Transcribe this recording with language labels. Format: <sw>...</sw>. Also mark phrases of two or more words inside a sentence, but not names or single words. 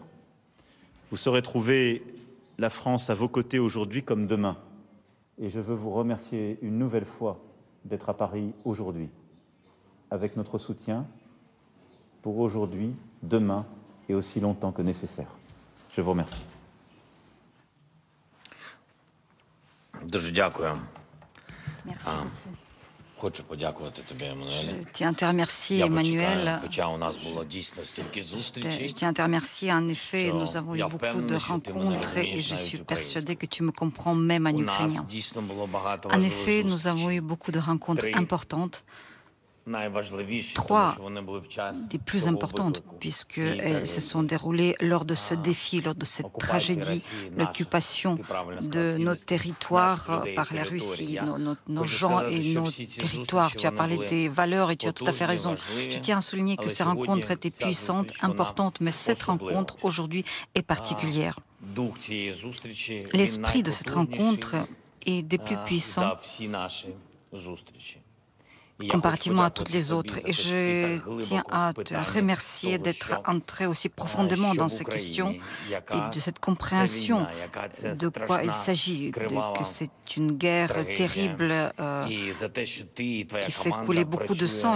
<fr>Vous saurez trouver la France à vos côtés aujourd'hui comme demain. Et je veux vous remercier une nouvelle fois d'être à Paris aujourd'hui, avec notre soutien pour aujourd'hui, demain et aussi longtemps que nécessaire. Je vous remercie.</fr> <uk>Дуже дякую.</uk> <fr>Merci beaucoup.</fr> <uk>Хочу подякувати тобі, Еммануеле.</uk> <fr>Je tiens à te remercier, Emmanuel.</fr> <uk>Хоча у нас було дійсно стільки</uk> <fr>Je</fr> <uk>зустрічей.</uk> <fr>tiens à te remercier. En effet, nous avons eu beaucoup de rencontres et je suis persuadée que tu me comprends même en</fr> <uk>У нас</uk> <fr>ukrainien.</fr> <uk>дійсно було багато</uk> <fr>En</fr> <uk>важливих</uk> <fr>effet, nous avons eu</fr> <uk>зустрічей.</uk> <fr>beaucoup de rencontres importantes,</fr> <uk>Найважливіші, тому</uk> <fr>trois</fr> <uk>що вони були в час</uk> <fr>des plus</fr> <uk>цього</uk> <fr>importantes,</fr> <uk>виклику.</uk> <fr>puisqu'elles se sont déroulées lors de ce défi, lors de cette tragédie, l'occupation de nos territoires par la Russie, nos gens et nos territoires. Tu as parlé des valeurs et tu as tout à fait raison. Je tiens à souligner que ces rencontres étaient puissantes, importantes, mais cette rencontre aujourd'hui est particulière.</fr> <uk>Дух цієї зустрічі, він</uk> <fr>L'esprit de cette rencontre</fr> <uk>найпотужніший</uk> <fr>est des plus puissants</fr> <uk>за всі наші зустрічі.</uk> <fr>comparativement à toutes les autres. Et je tiens à te remercier d'être entré aussi profondément dans ces questions et de cette compréhension de quoi il s'agit, que c'est une guerre terrible qui fait couler beaucoup de sang.</fr>